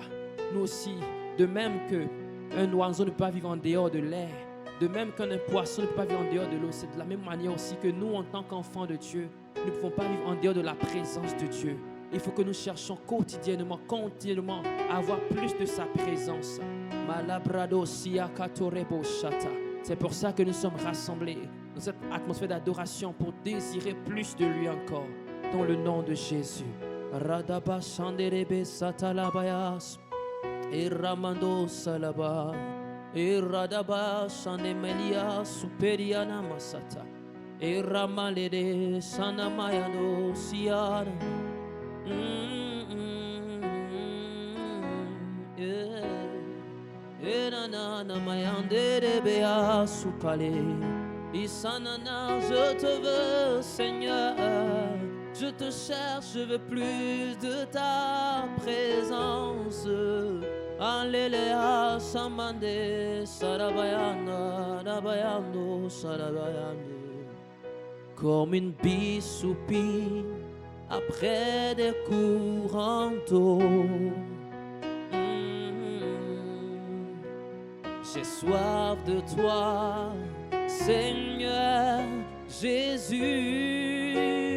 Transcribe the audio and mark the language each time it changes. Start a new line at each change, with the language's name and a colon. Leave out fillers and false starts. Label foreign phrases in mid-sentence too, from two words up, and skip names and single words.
French: Nous aussi, de même qu'un oiseau ne peut pas vivre en dehors de l'air, de même qu'un poisson ne peut pas vivre en dehors de l'eau, c'est de la même manière aussi que nous, en tant qu'enfants de Dieu, ne pouvons pas vivre en dehors de la présence de Dieu. Il faut que nous cherchions quotidiennement à avoir plus de sa présence. Malabrado siya katorebo shata. C'est pour ça que nous sommes rassemblés dans cette atmosphère d'adoration pour désirer plus de lui encore. Dans le nom de Jésus. Radaba shanderebe satalabayas. Et ramando salaba. Et radaba shanemelia superiana masata. Et ramalede sanamayano siana. Je te veux, Seigneur, je te cherche, je veux plus de ta présence. Alléluia, samande, sarabayana, rabayando, sarabayando. Comme une bise soupire après des courants d'eau. J'ai soif de toi, Seigneur Jésus.